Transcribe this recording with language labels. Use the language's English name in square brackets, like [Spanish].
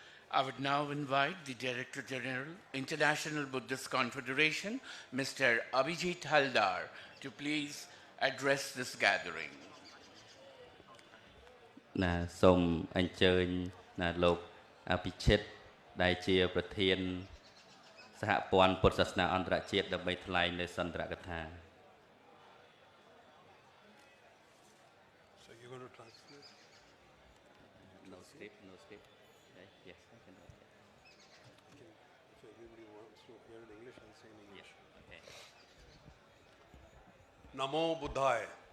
[English] I would now invite the Director General, International Buddhist Confederation, Mr. Abhijit Haldar, to please address this gathering. [Khmer] ណាសូមអញ្ជើញណាលោកអភិជិតដែលជាប្រធានសហព័ន្ធពុទ្ធសាសនាអន្តរជាតិដើម្បីថ្លែងនៅសន្ទរកថា [English] So you're going to translate? No script yes I can do it. If everybody wants to hear in English, I'll say in English. Okay. [Pali] Namo Buddhaya.